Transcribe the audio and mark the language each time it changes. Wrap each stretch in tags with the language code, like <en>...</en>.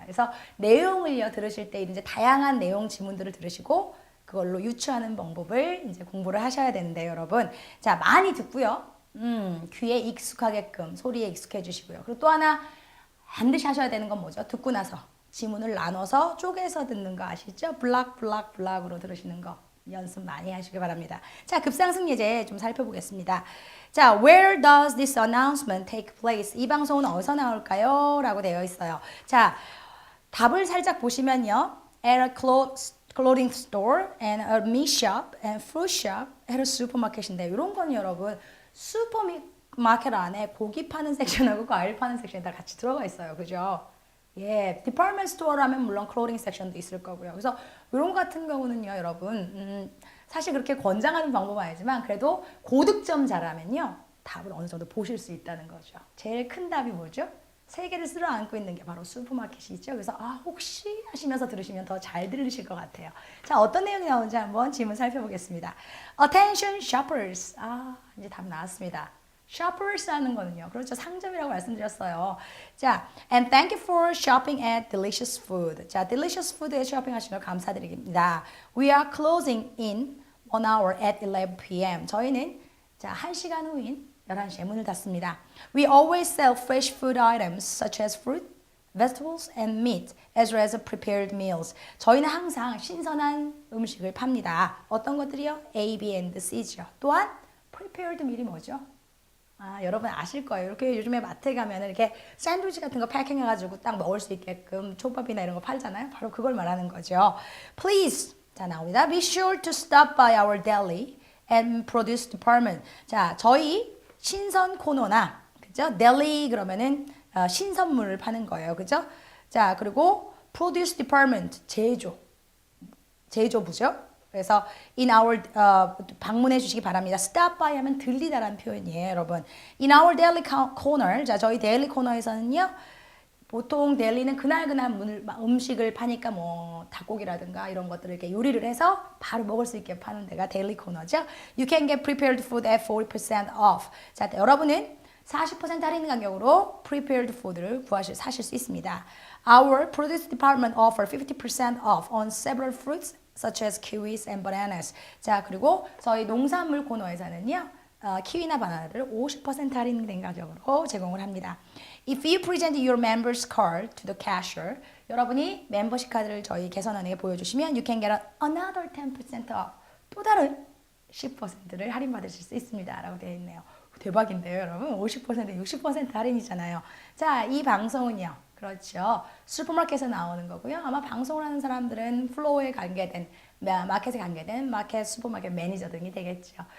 <ko>그래서 내용을요 들으실 때 이제 다양한 내용 지문들을 들으시고 그걸로 유추하는 방법을 이제 공부를 하셔야 되는데 여러분, 자 많이 듣고요. 귀에 익숙하게끔 소리에 익숙해 주시고요. 그리고 또 하나 반드시 하셔야 되는 건 뭐죠? 듣고 나서 지문을 나눠서 쪼개서 듣는 거 아시죠? 블락으로 들으시는 거 연습 많이 하시기 바랍니다. 자, 급상승 예제 좀 살펴보겠습니다.</ko> <en>자, where does this announcement take place?</en> <ko>이 방송은 어디서 나올까요? 라고 되어 있어요. 자, 답을 살짝 보시면요.</ko> <en>at a clothing store and a meat shop and fruit shop at a supermarket</en> <ko>인데 이런 건 여러분 슈퍼마켓 안에 고기 파는 섹션하고 과일 파는 섹션이 다 같이 들어가 있어요. 그죠? 예, 디파트먼트 스토어라면 물론 클로딩 섹션도 있을 거고요. 그래서 이런 같은 경우는요, 여러분 사실 그렇게 권장하는 방법은 아니지만 그래도 고득점 잘하면요 답을 어느 정도 보실 수 있다는 거죠. 제일 큰 답이 뭐죠? 세 개를 쓸어 안고 있는 게 바로 슈퍼마켓이죠. 그래서 혹시 하시면서 들으시면 더 잘 들으실 것 같아요. 자, 어떤 내용이 나오는지 한번 질문 살펴보겠습니다.</ko> <en>Attention shoppers.</en> <ko>이제 답 나왔습니다. shoppers 하는 거는요. 그렇죠. 상점이라고 말씀드렸어요.</ko> <en>자, and thank you for shopping at Delicious Food.</en> <ko>자, Delicious Food에 쇼핑하시면 감사드립니다.</ko> <en>We are closing in 1 hour at 11 p.m.</en> <ko>저희는 자, 1시간 후인 11시에 문을 닫습니다.</ko> <en>We always sell fresh food items such as fruit, vegetables and meat as well as prepared meals.</en> <ko>저희는 항상 신선한 음식을 팝니다. 어떤 것들이요? A, B, and C죠. 또한 prepared meal이 뭐죠? 여러분 아실 거예요. 이렇게 요즘에 마트에 가면 이렇게 샌드위치 같은 거 패킹해가지고 딱 먹을 수 있게끔 초밥이나 이런 거 팔잖아요. 바로 그걸 말하는 거죠.</ko> <en>Please,</en> <ko>자 나옵니다.</ko> <en>Be sure to stop by our deli and produce department.</en> <ko>자, 저희 신선 코너나 그죠? deli 그러면은 신선물을 파는 거예요. 그죠? 자, 그리고 produce department 제조부죠. 그래서</ko> <en>in our</en> <ko>방문해 주시기 바랍니다. stop by 하면 들리다라는 표현이에요, 여러분.</ko> <en>in our deli corner.</en> <ko>자, 저희 데일리 코너에서는요. 보통 데일리는 그날 음식을 파니까 뭐 닭고기라든가 이런 것들을 이렇게 요리를 해서 바로 먹을 수 있게 파는 데가 데일리 코너죠.</ko> <en>You can get prepared food at 40% off.</en> <ko>자, 여러분은 40% 할인 가격으로 prepared food를 사실 수 있습니다.</ko> <en>Our produce department offer 50% off on several fruits such as kiwis and bananas.</en> <ko>자, 그리고 저희 농산물 코너에서는요. 키위나 바나나를 50% 할인된 가격으로 제공을 합니다.</ko> <en>If you present your member's card to the cashier,</en> <ko>여러분이 멤버십 카드를 저희 계산원에게 보여주시면</ko> <en>you can get another 10% off.</en> <ko>또 다른 10%를 할인받으실 수 있습니다. 라고 되어 있네요. 대박인데요, 여러분. 50%, 60% 할인이잖아요. 자, 이 방송은요. 그렇죠. 슈퍼마켓에서 나오는 거고요. 아마 방송을 하는 사람들은 플로어에 관계된, 마켓에 관계된 마켓 슈퍼마켓 매니저 등이 되겠죠.</ko>